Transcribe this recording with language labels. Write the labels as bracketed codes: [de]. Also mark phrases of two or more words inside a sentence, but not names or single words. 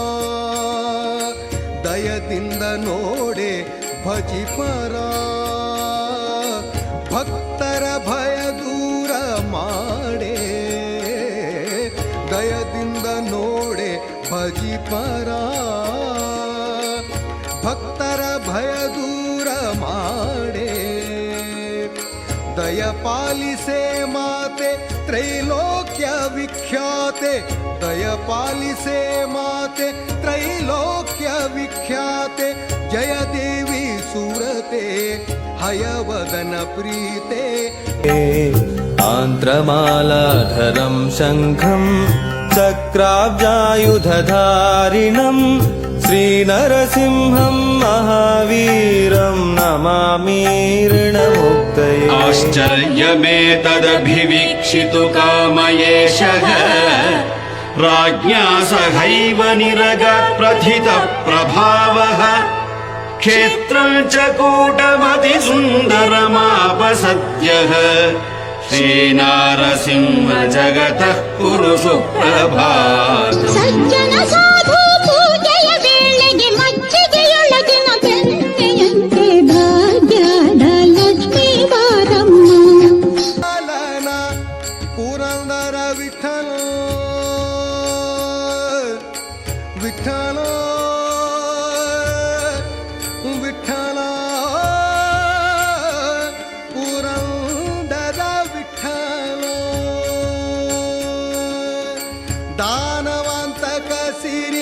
[kn] ದಯದಿಂದ ನೋಡೆ ಭಜಿಪರ ಭಕ್ತರ ಭಯ ದೂರ ಮಾಡೆ ದಯದಿಂದ ನೋಡೆ ಭಜಿಪರ ಭಕ್ತರ ಭಯ ದೂರ ಮಾಡೆ ದಯ ಪಾಲಿಸೆ ಮಾತೆ ತ್ರೈಲೋಕ್ಯ ವಿಖ್ಯಾತೆ ದಯ ಪಾಲಿಸೆ ಮಾತೆ ತ್ರೈಲೋಕ್ಯ ವಿಖ್ಯಾತೆ ಜಯ ದೇವಿ ಸುರತೆ ಹಯವದನ ಪ್ರೀತೆ [sa] आन्त्रमालाधरं शङ्खं चक्राब्जायुधधारिणं श्रीनरसिंहं महावीरं नमामीर्णमुक्तये। आश्चर्यमेतदभिवीक्षितु कामयेशः राज्ञा सहैव निरगात् प्रथितः प्रभावः क्षेत्रं च कूटमतिसुन्दरमापसद्यः श्रीनारसिंह जगतः कुरु सुप्रभातम्। [kn] ಸಜ್ಜನ ಸಾಧು ಪೂಜೆಯ ವೇಳೆಗೆ ಮಜ್ಜಿಗೆಯೊಳಗಿನ ಬೆಣ್ಣೆಯಂತೆ ಭಾಗ್ಯದ ಲಕ್ಷ್ಮೀ ಬಾರಮ್ಮ। ಪುರಂದರ ವಿಠಲ ವಿಠಲ ವಿಠಲ ಪುರಂದರ ವಿಠಲ ದಾನವಂತಕ ಸಿರಿ